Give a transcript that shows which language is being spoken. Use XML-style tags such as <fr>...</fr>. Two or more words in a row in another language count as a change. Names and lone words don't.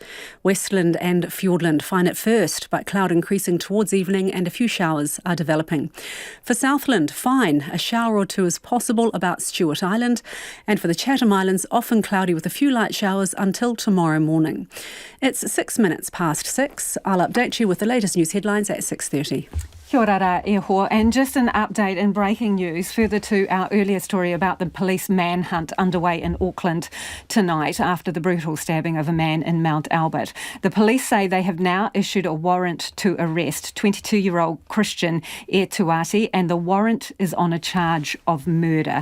<en>Westland and Fiordland, fine at first, but cloud increasing towards evening and a few showers are developing. For Southland, fine, a shower or two is possible about Stewart Island, and for the Chatham Islands, often cloudy with a few light showers until tomorrow morning. It's 6 minutes past 6. I'll update you with the latest news headlines at 6:30.</en> <mi>Kia ora e hoa.</mi> <en>And just an update in breaking news further to our earlier story about the police manhunt underway in Auckland tonight after the brutal stabbing of a man in Mount Albert. The police say they have now issued a warrant to arrest 22-year-old Christian Tuati, and the warrant is on a charge of murder.</en>